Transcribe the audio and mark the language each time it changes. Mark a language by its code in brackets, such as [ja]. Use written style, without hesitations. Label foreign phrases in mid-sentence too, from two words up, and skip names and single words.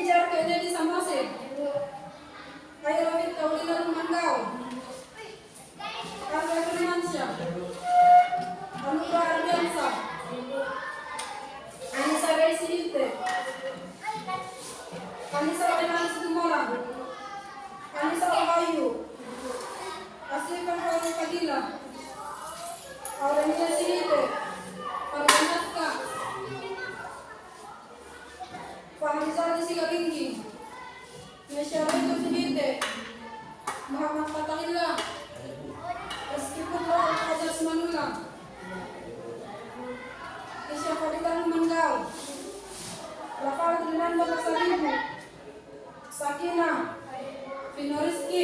[id] kakeknya di Samosir. Ayo Rawit Kaulinan Manggau. Karya Firmansyah. Anugrah Ardiansa. Anissa Reisi Hite. Anissa Renan Situmorang. Anissa Wahayu. Asifan Farouk Fadila. Aurenia Sihite. Parwanaska. Fahrizal Sigaringgi. Nesyaroito Sihite. Muhammad Fatahillah. Rizky Putra Al-Fajar Simanulang. Isya Fadilah Manggau. Rafael Trinanda Pasaribu. Sakina. Vino Rizky.